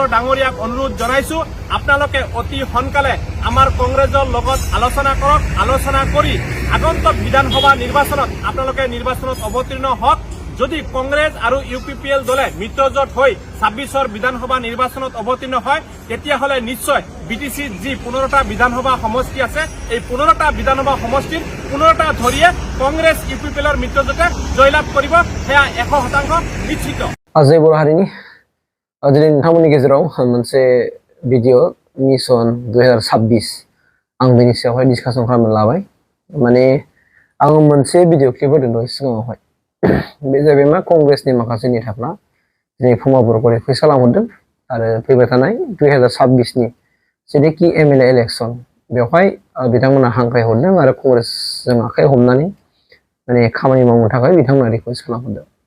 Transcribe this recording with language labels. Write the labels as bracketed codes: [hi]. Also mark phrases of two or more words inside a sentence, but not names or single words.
[as] ডাঙৰীয়াক অনুৰোধ জনাইছো আপোনালোকে অতি সোনকালে আমাৰ কংগ্ৰেছৰ লগত আলোচনা কৰক আলোচনা কৰি আগন্তুক বিধানসভা নিৰ্বাচনত আপোনালোকে নিৰ্বাচনত অৱতীৰ্ণ হওক যদি কংগ্ৰেছ আৰু UPPL দলে মিত্ৰজোঁট হৈ 26ৰ বিধানসভা নিৰ্বাচনত অৱতীৰ্ণ হয় তেতিয়াহলে নিশ্চয় BTC যি 15টা বিধানসভা সমষ্টি আছে এই 15টা বিধানসভা সমষ্টিৰ 15টা ধৰিয়ে কংগ্ৰেছ UPPLৰ মিত্ৰজোঁটে জয়লাভ কৰিব সেয়া 100% নিশ্চিত [brx] अजय बर' हारिनि दिनै नोंथांमोननि गेजेराव मोनसे [en] video mission [brx] 2026 आं बेनि सायावहाय डिसकासन खालामनो लाबाय माने आं मोनसे [en] video clip [brx] होदों दहाय सिगाङावहाय बे जाहैबाय मा कंग्रेसनि माखासे नेताफ्रा दिनै फमा बर'खौ रिकुवेस्ट खालामहरदों आरो फैबाय थानाय 2026 नि जेनोखि [en] MLA election [brx] बेवहाय बिथांमोना हांख्रायहरदों आरो कंग्रेसजों आखाइ हमनानै माने खामानि मावनो थाखाय बिथांमोना रिकुवेस्ट खालामहरदों